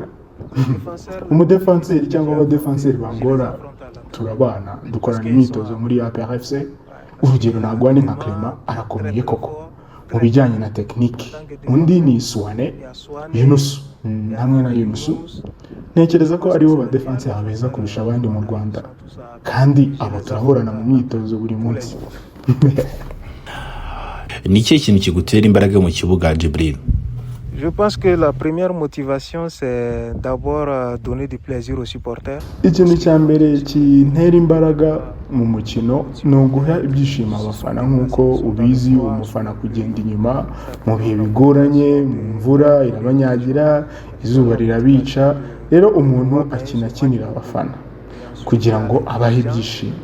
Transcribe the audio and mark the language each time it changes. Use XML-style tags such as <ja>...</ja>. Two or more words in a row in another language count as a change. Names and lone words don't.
<rw>Umudefanseri cyangwa abadefanseri bangora turabana, dukorana imyitozo muri APR FC, urugero nagwane nka Clement arakomeye koko mu bijyanye na tekinike, undi ni Suwane Yunus hamwe na Yunus ntekereza ko aribo ba defense beza kurusha abandi mu Rwanda, kandi abo turahorana mu myitozo buri munsi. Ni ikihe kintu kigutera imbaraga mu kibuga Djibril?</rw> <fr>Je pense que la première motivation, c'est d'abord donner du plaisir aux supporters.</fr> <rw>Ikintu cya mbere kintera imbaraga mu mukino ni uguha ibyishimo abafana, nk'uko ubizi umufana kugenda inyuma mu bihe bigoranye, mu mvura irabanyagira, izuba rirabica, rero umuntu akinira abafana kugira ngo abahe ibyishimo.</rw>